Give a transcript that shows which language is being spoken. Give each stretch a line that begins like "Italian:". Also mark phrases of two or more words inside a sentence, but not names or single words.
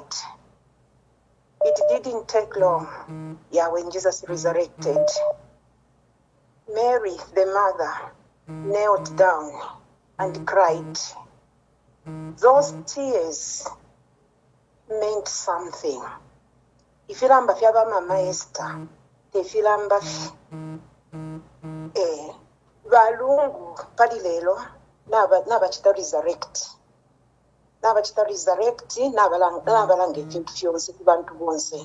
English: It didn't take long, when Jesus resurrected. Mary, the mother, knelt down and cried. Those tears meant something.
Bemba: Ifilamba fyaba mama Esther, tefilamba balungu pali lelo nabachita resurrect nabalanga evintu fyonse kubantu bonse.